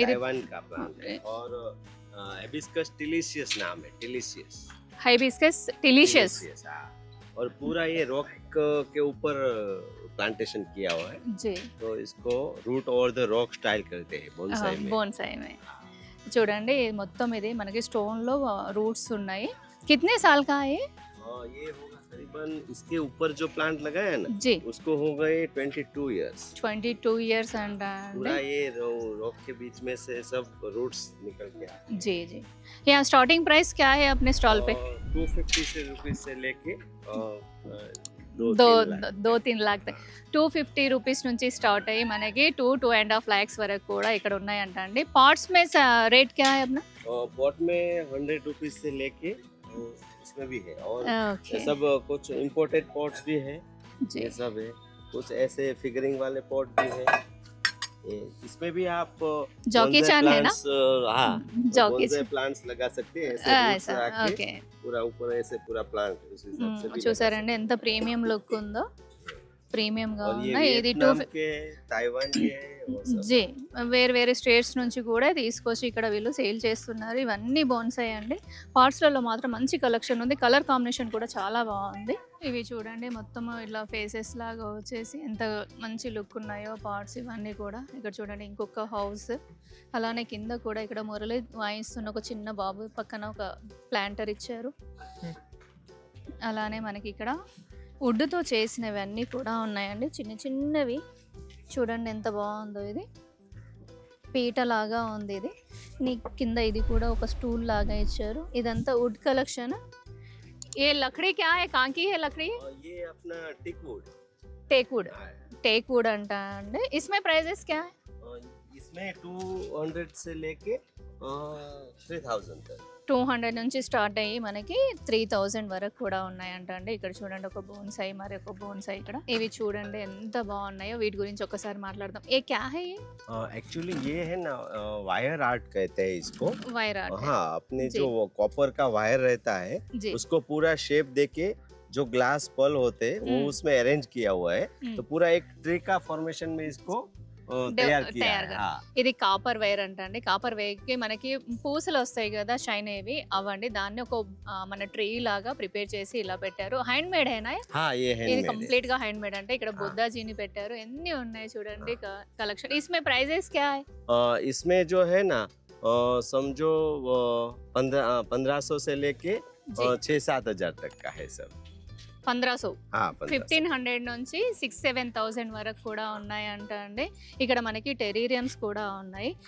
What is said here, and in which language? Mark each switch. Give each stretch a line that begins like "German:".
Hindi: Taiwan का plant है और हिबिस्कस टिलिशियस नाम है, टिलिशियस, हाइबिस्कस टिलिशियस। और पूरा ये रॉक के ऊपर प्लांटेशन किया हुआ है जी। तो इसको root over the rock style करते हैं बोनसाई में। बोनसाई में
Telugu: చూడండి మొత్తం ఇది మనకి స్టోన్ లో రూట్స్ ఉన్నాయి.
Hindi: कितने साल का है ये होगा तकरीबन इसके ऊपर जो प्लांट लगाया है ना जी, उसको हो गए 22 इयर्स। 22 इयर्स
Telugu: अंटा
Hindi: पूरा ये रॉक के बीच में से सब रूट्स निकल के आए। जी जी। यहाँ स्टार्टिंग प्राइस क्या है अपने स्टॉल पे? 250 रुपीज से लेके दो तीन लाख
Telugu: 250 రూపీస్ నుంచి స్టార్ట్ అయ్యి మనకి 2.5 lakhs వరకు కూడా ఇక్కడ ఉన్నాయంట అండి.
Hindi: పాట్స్ మే రేట్ क्या है अपना? पॉट में 100 रुपीज से लेके इसमें भी है और ये सब कुछ इम्पोर्टेड पॉट्स भी है, ये सब है। कुछ ऐसे फिगरिंग वाले पॉट भी है। इसमें भी आप जॉकी चान है ना? हाँ, जॉकी प्लांट्स लगा सकते हैं ऐसे ओके। पूरा ऊपर ऐसे पूरा प्लांट उस हिसाब से भी
Telugu: చూసారండి ఎంత ప్రీమియం లుక్ ఉందో, ప్రీమియం గా
Hindi: और ये
Telugu: ఉన్నాయి. ఇది
Hindi: वियतनाम के ताइवान के है वो सब।
Telugu: జీ వేరే వేరే స్టేట్స్ నుంచి కూడా తీసుకొచ్చి ఇక్కడ వీళ్ళు సేల్ చేస్తున్నారు. ఇవన్నీ బోన్సాయి అండి. పార్ట్స్లలో మాత్రం మంచి కలెక్షన్ ఉంది. కలర్ కాంబినేషన్ కూడా చాలా బాగుంది. ఇవి చూడండి మొత్తం ఇట్లా ఫేసెస్ లాగా వచ్చేసి ఎంత మంచి లుక్ ఉన్నాయో పార్ట్స్ ఇవన్నీ కూడా. ఇక్కడ చూడండి ఇంకొక హౌస్, అలానే కింద కూడా ఇక్కడ మురళి వాయిస్తున్న ఒక చిన్న బాబు పక్కన ఒక ప్లాంటర్ ఇచ్చారు. అలానే మనకి ఇక్కడ వుడ్తో చేసినవన్నీ కూడా ఉన్నాయండి, చిన్న చిన్నవి. చూడండి ఎంత బాగుందో, ఇది పీట లాగా ఉంది. ఇది కింద ఇది కూడా ఒక స్టూల్ లాగా ఇచ్చారు. ఇదంతా వుడ్ కలెక్షన్.
Hindi: ये लकड़ी क्या है? कहाँ की है लकड़ी? ये अपना टेकवुड। टेकवुड, टेकवुड
Telugu: अंटा अंडे.
Hindi: इसमें प्राइसेस क्या है? इसमें 200 से लेके 3000 तक.
Telugu: 200 నుంచి స్టార్ట్ అయ్యి మనకి 3000 వరకు కూడా ఉన్నాయంట అండి. ఇక్కడ చూడండి ఒక బోన్సాయి, మరి ఒక బోన్సాయి ఇక్కడ. ఇవి చూడండి ఎంత బాగున్నాయో. వీటి గురించి ఒకసారి మాట్లాడదాం.
Hindi: ఏ క్యా హై? एक्चुअली ये है ना वायर आर्ट कहते हैं इसको। Wire art. हाँ, अपने जो कॉपर का वायर रहता है उसको पूरा शेप देके जो ग्लास पल होते हैं वो उसमें अरेंज किया हुआ है। तो पूरा एक ट्री का फॉर्मेशन में इसको
Telugu: తయారు ఇది కాపర్ వైర్ అంటండి. కాపర్ వైర్ కి మనకి పూసలు వస్తాయి కదా షైన్ అయ్యేవి, అవండి. దాన్ని ఒక మన ట్రీ లాగా ప్రిపేర్ చేసి ఇలా పెట్టారు. హ్యాండ్ మేడ్ అయినా ఇది కంప్లీట్ గా హ్యాండ్ మేడ్. అంటే ఇక్కడ బుద్ధాజీని పెట్టారు. ఎన్ని ఉన్నాయి చూడండి కలెక్షన్.
Hindi: इसमें प्राइसेस क्या है? इसमें जो है ना समझो 1500 से लेके 6-7 हजार तक का है सब।
Telugu: 1500 1500 నుంచి 6-7,000 వరకు కూడా ఉన్నాయంట అండి. ఇక్కడ మనకి టెరీరియంస్ కూడా ఉన్నాయి.